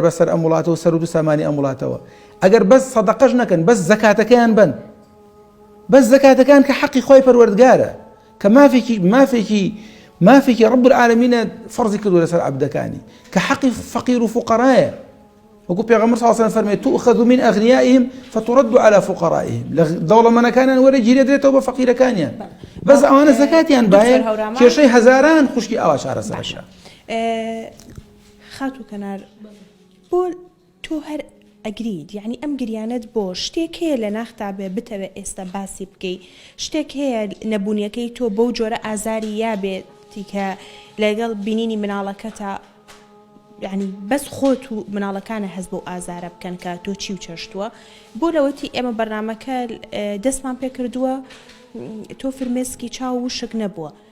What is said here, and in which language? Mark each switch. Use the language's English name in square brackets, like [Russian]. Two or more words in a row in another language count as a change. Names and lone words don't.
[Central Kurdish] بەسەر ئەم وڵاتەوە سەرۆت و سامانی ئەم وڵاتەوە ئەگەر بەس سەدەقەش نەکەن بەس زەکاتەکەیان بن بەس زەکاتەکان کە حەقی خۆی پەروەردگارە کە مافێکی [Arabic] ڕەب العالەمینە [Central Kurdish] فەرزی کردووە لەسەر عەبدەکانی کە حەقی فەقیر و فوقەرایە وەکو پێغەمبەر [Arabic] صلی الله علیه و سلم [Central Kurdish] فەرمێ [Arabic] تؤخذ من أغنيائهم فترد على فقرائهم [Central Kurdish] لە دەوڵەمەندەکانیان وەرە گیرێدرێتەوە بە فەقیرەکانیان بەس ئەوانە زەکاتیان باید کێشەی هەزاران خوشکی ئاوا چارەسەرەکە خاتو کەنار بۆ تۆ هەر ئەگریت یعنی ئەم گریانت بۆ شتێک هەیە لە ناختا بێ بتەوێت ئێستا باسی بکەی شتێک هەیە نەبوونیەکەی تۆ بەو جۆرە ئازاری یابێتی کە لەگەڵ بینینی مناڵەکەتە یعنی بەس خۆت و مناڵەکانە هەز بۆ ئازارە بکەن کە تۆ چی و چەشتووە بۆ لەوەتی ئێمە بەرنامەکە دەستمان پێ کردووە تۆ فرمێسکی چاو و شک نەبووە